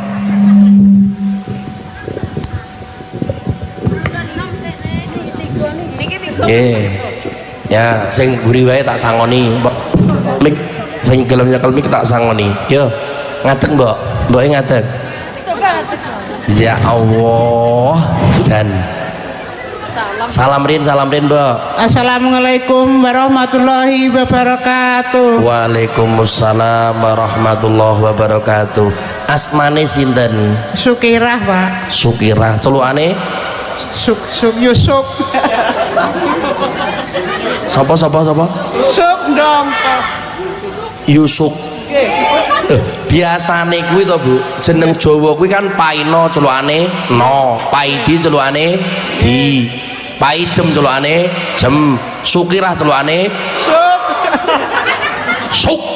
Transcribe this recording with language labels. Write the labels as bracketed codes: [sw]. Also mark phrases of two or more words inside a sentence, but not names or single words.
[jv] Nggih. Ya sing guri wae tak sangoni. Mik sing gelem nyekel mik tak sangoni. Yo. Ngadeg mbok ngadeg [ar] يا الله [jv] jan salam rin mbok. [ar] السلام عليكم ورحمة الله وبركاته. وعليكم السلام ورحمة الله وبركاته. [jv] Asmane sinten? Sukirah Pak. Sukirah celukane Yusuf. Sapa Yusuf dong Yusuf. Biasane kuwi to Bu, jeneng Jawa kuwi kan Paino celukane no, Paidi celukane di, Paijem celukane jem, Sukirah celukane suk.